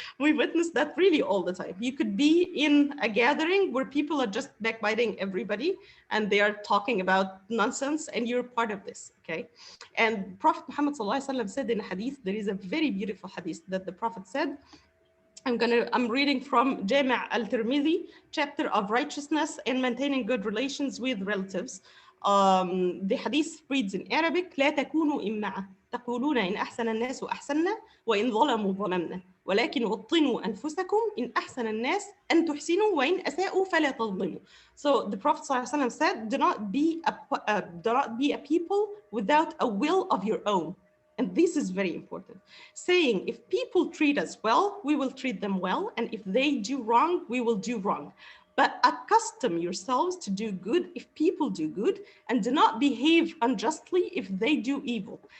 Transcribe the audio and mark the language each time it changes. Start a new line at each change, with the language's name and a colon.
English: We witness that really all the time. You could be in a gathering where people are just backbiting everybody and they are talking about nonsense and you're part of this, okay? And Prophet Muhammad ﷺ said in a hadith, there is a very beautiful hadith that the Prophet said, I'm reading from Jami' al-Tirmidhi, chapter of righteousness and maintaining good relations with relatives. The hadith reads in Arabic:
Arabic: لا تكونوا إمعة تقولون إن أحسن الناس أحسننا وإن ظلموا ظلمنا ولكن وطنوا أنفسكم إن أحسن الناس أن تحسنوا وإن أساءوا فلا تظلموا.
English: So the Prophet ﷺ said, do not be a people without a will of your own. And this is very important. Saying, if people treat us well, we will treat them well. And if they do wrong, we will do wrong. But accustom yourselves to do good if people do good, and do not behave unjustly if they do evil.